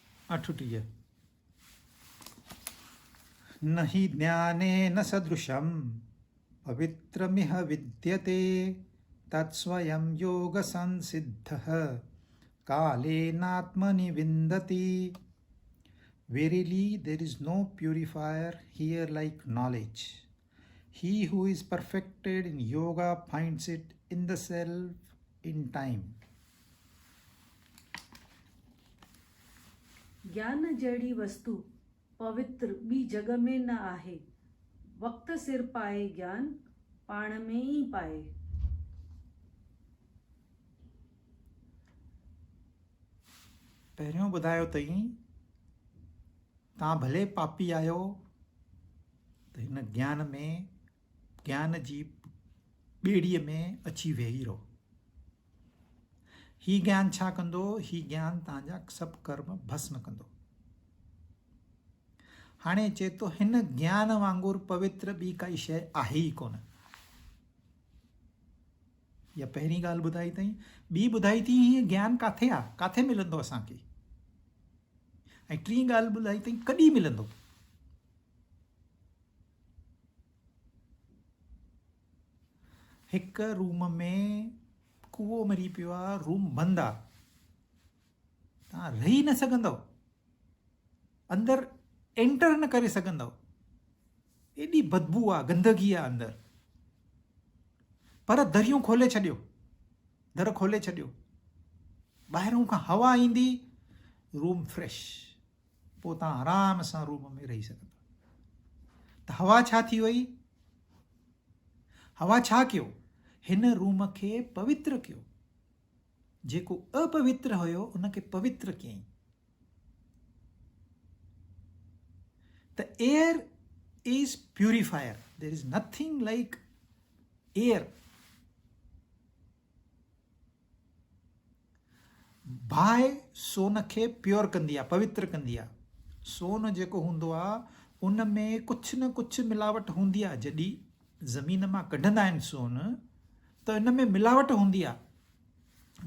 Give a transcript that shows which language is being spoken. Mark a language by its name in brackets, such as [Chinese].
[Sanskrit] अठटीह, न हि ज्ञानेन सदृशं पवित्रमिह विद्यते, तत्स्वयं योग संसिद्धः कालेनात्मनि विन्दति। [English] Verily there is no purifier here like knowledge। He who is perfected in yoga finds it in the self in time। [Sindhi] ज्ञान जहिड़ी वस्तु पवित्र ॿी जॻ में न आहे। वक़्त सिर पाए ज्ञान पाण में ई पाए। पहिरियों ॿुधायो अथई, तव्हां भले पापी आहियो, त हिन ज्ञान में, ज्ञान जी ॿेड़ीअ में अची वेही रहो। ही ज्ञान छा कंदो? ही ज्ञान तव्हांजा सभु कर्म भस्म कंदो। हाणे चए थो, हिन ज्ञान वांगुरु पवित्र ॿी काई शइ आहे ई कोन। इहा पहिरीं ॻाल्हि ॿुधाई अथई। ॿी ॿुधाई थी हीअं ज्ञान किथे आहे, किथे मिलंदो असांखे। ऐं टीं ॻाल्हि ॿुधाई अथई कॾहिं मिलंदो। हिकु रूम में कूओ मरी पियो आहे, रूम बंदि आहे, तव्हां रही न सघंदव, अंदरि एंटर न करे सघंदव, एॾी बदबू आहे, गंदगी आहे अंदरि। पर दरियूं खोले छॾियो, दर खोले छॾियो, ॿाहिरों खां हवा ईंदी, रूम फ्रेश, पोइ तव्हां आराम सां रूम में रही सघंदव। त हवा छा थी वई? हवा छा कयो? हिन रूम खे पवित्र कयो। जेको अपवित्र हुयो उनखे पवित्र कयईं। [English] त air is purifier, there is nothing like air. [Sindhi] बाहि सोन खे प्योर कंदी आहे, पवित्र कंदी आहे। सोन जेको हूंदो आहे उन में कुझु न कुझु मिलावट हूंदी आहे। जॾहिं ज़मीन मां कढंदा आहिनि सोन त इन में मिलावट हूंदी आहे।